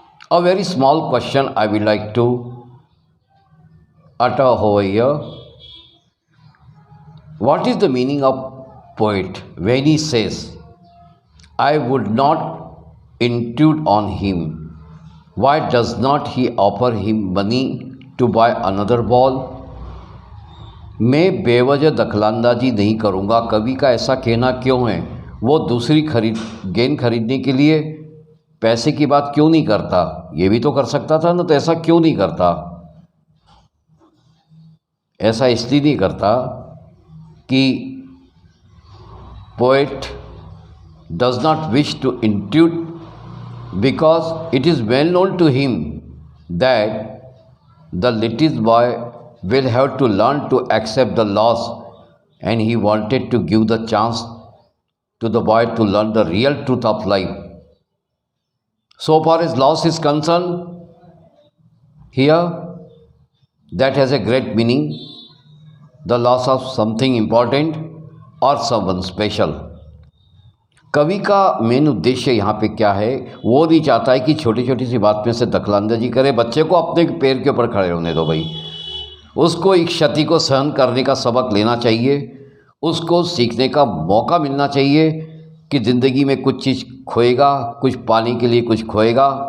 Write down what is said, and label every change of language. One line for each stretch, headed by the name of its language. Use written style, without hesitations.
English: A very small question I would like to utter over here. What is the meaning of poet when he says, I would not intrude on him? Why does not he offer him money to buy another ball?
Hindi: मैं बेवजह दखलंदाजी नहीं करूँगा। कवि का ऐसा कहना क्यों है? वो दूसरी गेंद खरीदने के लिए पैसे की बात क्यों नहीं करता? ये भी तो कर सकता था ना, तो ऐसा क्यों नहीं करता? ऐसा इसलिए नहीं करता कि
English: poet does not wish to intrude, because it is well known to him that the little boy will have to learn to accept the loss, and he wanted to give the chance to the boy to learn the real truth of life. So far as loss is concerned, here that has a great meaning, the loss of something important or someone special.
Hindi: कवि का main उद्देश्य यहाँ पे क्या है? वो नहीं चाहता है कि छोटी छोटी सी बात में से दखलंदाजी करे। बच्चे को अपने पैर के ऊपर खड़े होने दो भाई। उसको एक क्षति को सहन करने का सबक लेना चाहिए, उसको सीखने का मौका मिलना चाहिए कि ज़िंदगी में कुछ चीज़ खोएगा, कुछ पाने के लिए कुछ खोएगा।